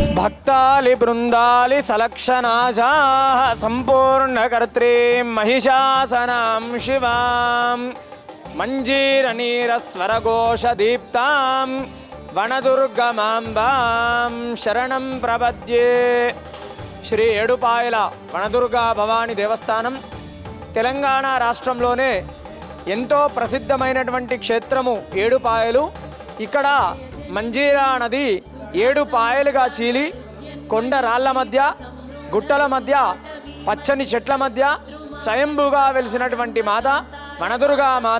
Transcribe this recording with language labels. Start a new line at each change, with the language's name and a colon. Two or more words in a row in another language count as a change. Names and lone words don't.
Sanskrit: भक्तालि बृन्दालि सलक्षणाजाः सम्पूर्णकर्त्रीं महिषासनां शिवां मञ्जीरनीरस्वरघोषदीप्तां वनदुर्गमाम्बां शरणं प्रपद्ये.
Telugu: శ్రీ ఏడుపాయల వనదుర్గా భవాని దేవస్థానం తెలంగాణ రాష్ట్రంలోనే ఎంతో ప్రసిద్ధమైనటువంటి క్షేత్రము ఏడుపాయలు. ఇక్కడ మంజీరా నది 7 పాయలుగా చీలి కొండ రాళ్ల మధ్య గుట్టల మధ్య పచ్చని చెట్ల మధ్య స్వయంభూగా వెలిసినటువంటి మాత వనదుర్గా మాత.